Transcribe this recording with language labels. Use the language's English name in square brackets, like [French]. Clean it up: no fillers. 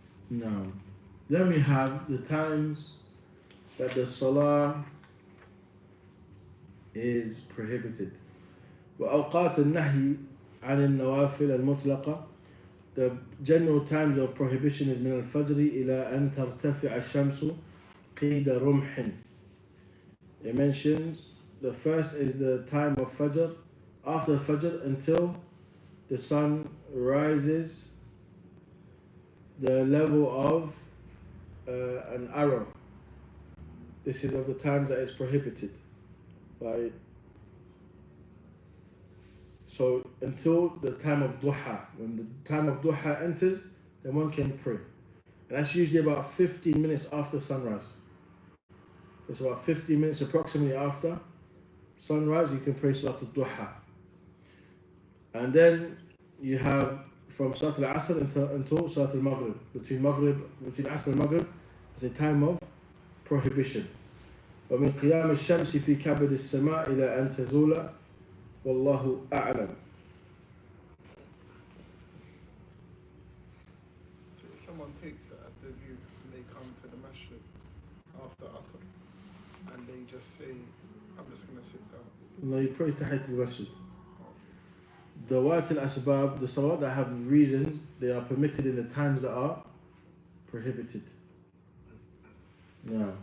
[English] Now, then we have the times that the salah is prohibited. [Arabic] وأوقات النهي عن النوافل المطلقة. [English] The general times of prohibition is [Arabic] من الفجر إلى أن ترتفع الشمس قيد رمح. [English] It mentions the first is the time of Fajr, after Fajr until the sun rises the level of an arrow. This is of the times that is prohibited. Right? So until the time of duha. When the time of duha enters, then one can pray. And that's usually about 15 minutes after sunrise. It's about 15 minutes approximately after sunrise, you can pray Salat al-Duha. And then you have from Salat al-Asr until Salat al-Maghrib. Between Asr and Maghrib is a time of prohibition. [Arabic] ومن قيام الشمس في كبد السماء إلى أن تزول والله أعلم. [English] So if someone takes it as their view and they come to the masjid after Asr and they just say, I'm just going to sit down. No, you pray Tahiyat al-Masjid. The Dawat al-Asbab, the salat that have reasons, they are permitted in the times that are prohibited. No.